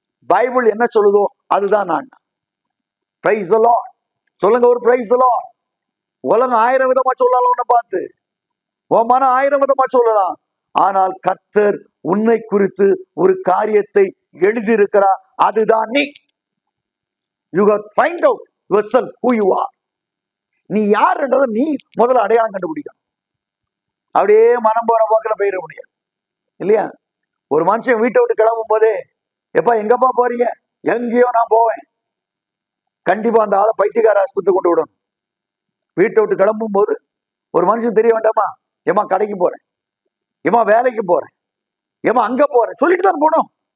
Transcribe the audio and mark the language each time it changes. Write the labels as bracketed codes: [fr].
[ta] Bible என்ன சொல்லுதோ அதுதான் நான். [en] Praise the lord. [ta] சொல்லுங்க ஒரு [en] Praise the lord. [ta] உலகம் 1000 விதமா சொல்லலாம், உன்னை பார்த்து உன் மனம் 1000 விதமா சொல்லலாம். ஆனால் கர்த்தர் உன்னை குறித்து ஒரு காரியத்தை எழுதியிருக்கிறார், அதுதான் நீ. [en] You have find out yourself who you are. [ta] நீ யாருன்றதை நீ முதல்ல அடையாளம் கண்டுபிடிக்கணும். அப்படியே மனம் போற போக்கில் போயிட முடியாது இல்லையா? ஒரு மனுஷன் வீட்டை விட்டு கிளம்பும் போதே, எப்பா எங்கப்பா போறீங்க? எங்கேயோ நான் போவேன். கண்டிப்பா அந்த ஆளை பைத்தியக்கார ஆஸ்பத்திரி கொண்டு விடணும். வீட்டை விட்டு கிளம்பும் போது ஒரு மனுஷன் தெரிய வேண்டாமா, ஏமா கடைக்கு போறேன், ஏமா வேலைக்கு போறேன், ஏமா அங்க போறேன் சொல்லிட்டு தான் போனோம்.